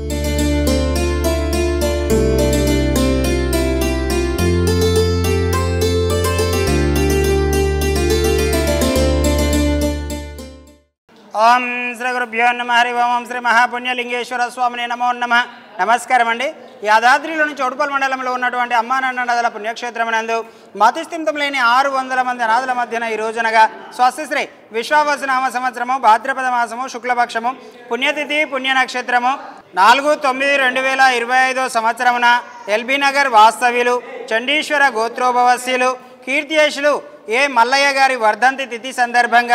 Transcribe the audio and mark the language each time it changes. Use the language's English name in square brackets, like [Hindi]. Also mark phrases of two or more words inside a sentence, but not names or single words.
[Sanskrit] ओम श्री गुरुभ्यो नमः। हरि ओम श्री महापुण्यलिंगेश्वर स्वामिने नमो नमः। [Telugu] నమస్కారం అండి। యాదాద్రిలోని చౌటుపల్లి మండలంలో ఉన్నటువంటి అమ్మా నాన్నల పుణ్యక్షేత్రమునందు మతిస్థిమితం లేని 600 మంది అనాథుల మధ్యన ఈ రోజునగా స్వస్తిశ్రీ విశ్వావసునామ సంవత్సరము భాద్రపద మాసము శుక్లపక్షము పుణ్యతిథి పుణ్య నక్షత్రము 4/9/2025 సంవత్సరమున ఎల్బీ నగర్ వాస్తవ్యులు చండీశ్వర గోత్రోభవస్యులు కీర్తియశులు ఏ మల్లయ్య గారి వర్ధంతి తిథి సందర్భంగా